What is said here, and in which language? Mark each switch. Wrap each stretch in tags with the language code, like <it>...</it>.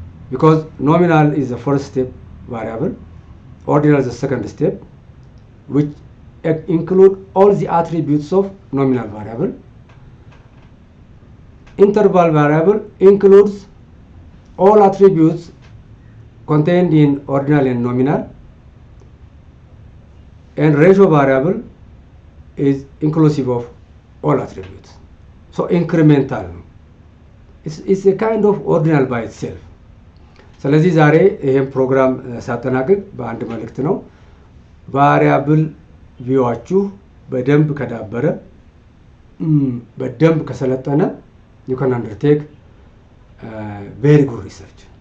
<en>because nominal is the first step variable, ordinal is the second step, which include all the attributes of nominal variable. Interval variable includes all attributes contained in ordinal and nominal, and ratio variable is inclusive of all attributes. So incremental. It's a kind of ordinal by itself.</en> <am>ስለዚህ ዛሬ ይሄን ፕሮግራም ሳጠናቅቅ በአንድ መልእክት ነው። ቫሪያብል ቪዋችሁ በደንብ ከዳበረ በደንብ ከሰለጠነ</am> <en>you can undertake very good research።</en>